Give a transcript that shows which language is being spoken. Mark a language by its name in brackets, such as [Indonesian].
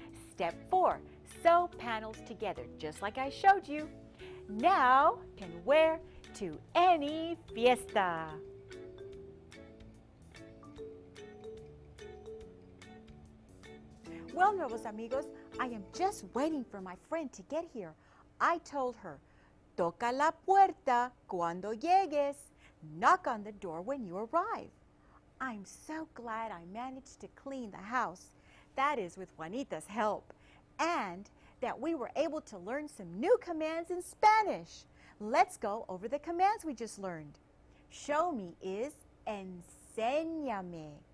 [English] Step 4, sew panels together, just like I showed you. Now can wear to any fiesta. Well, Nuevos Amigos, I am just waiting for my friend to get here. I told her, [Spanish] toca la puerta cuando llegues. [English] Knock on the door when you arrive. I'm so glad I managed to clean the house. That is with Juanita's help. And that we were able to learn some new commands in Spanish. Let's go over the commands we just learned. Show me is enséñame.